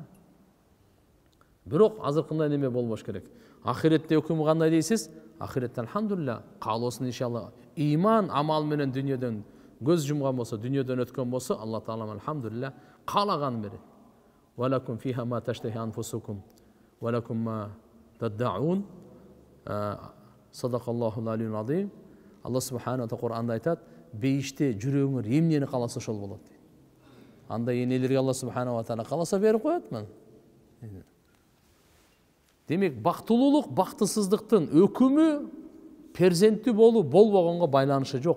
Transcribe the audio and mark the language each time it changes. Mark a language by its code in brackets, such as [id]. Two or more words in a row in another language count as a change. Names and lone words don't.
[ky] Бирок азыркындай неме болбош керек. Ахиретте өкүмү кандай дейсиз? Ахиретте алхамдулилля, каалоосун иншалла иман амал менен дүйнөдөн көз жумган болсо, дүйнөдөн өткөн болсо, Алла Таала алхамдулилля каалаган берет. [ar] ولكم فيها ما تشتهي أنفسكم ولكم ما تدعون. صدق الله العلي العظيم. الله سبحانه وتعالى [ky] Кур'анда айтат, бейиште жүрөгүңөр эмнени кааласа ошол болот дейт. Анда энелерге [ar] الله سبحانه وتعالى [ky] кааласа берип коет мен. Демек, бактылуулук, бактысыздыктын өкүмү перзенттүү болуп, болбогонго байланышы жок.